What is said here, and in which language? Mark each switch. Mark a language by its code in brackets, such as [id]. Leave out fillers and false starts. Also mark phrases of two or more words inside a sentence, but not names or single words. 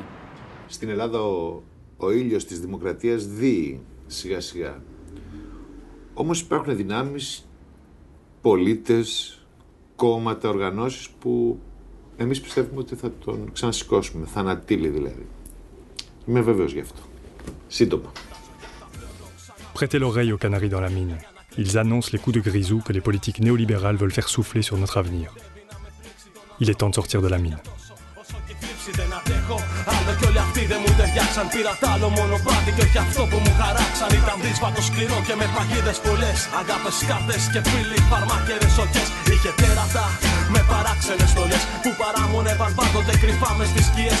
[el] Στην Ελλάδα ο ήλιος της δημοκρατίας δύει σιγά σιγά. Όμως υπάρχουν δυνάμεις, πολίτες, κόμματα, οργανώσεις που εμείς πιστεύουμε ότι θα τον ξανασηκώσουμε, θα ανατείλει δηλαδή. Είμαι βέβαιος γι' αυτό. Σύντομα. [fr] Prêtez l'oreille aux canaris dans la mine. Ils annoncent les coups de grisou que les politiques néolibérales veulent faire souffler sur notre avenir. Il est temps de sortir de la mine. [el] Δεν αντέχω, άλλο κι όλοι αυτοί δεν μου ταιριάξαν. Πήρα τ' άλλο μονοπάτι και όχι αυτό που μου χαράξαν. Ήταν δύσβατο σκληρό και με παγίδες πολλές. Αγάπες, κάρτες και φίλοι, φαρμάκερες οκές. Είχε τέρατα με παράξενες στολές που παράμονευαν πάντοτε κρυφά μες στις σκιές.